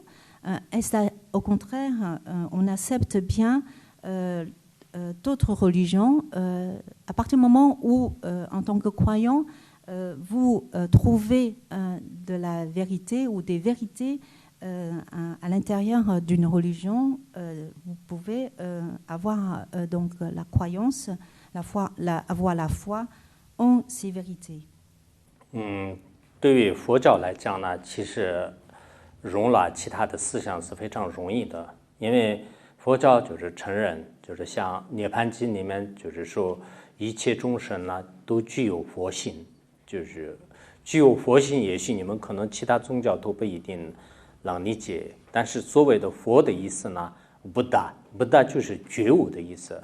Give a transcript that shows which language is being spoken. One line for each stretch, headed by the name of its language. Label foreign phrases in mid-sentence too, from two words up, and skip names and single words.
French: Au contraire, on accepte bien d'autres religions à partir du moment où, en tant que croyant, vous trouvez de la vérité ou des vérités à l'intérieur d'une religion, vous pouvez avoir donc la croyance, avoir la foi en ces vérités.
Chinese: 对于佛教来讲呢，其实容纳其他的思想是非常容易的，因为佛教就是承认，就是像《涅槃经》里面就是说，一切众生呢都具有佛性。就是具有佛性，也许你们可能其他宗教都不一定能理解，但是所谓的佛的意思呢，不达就是觉悟的意思。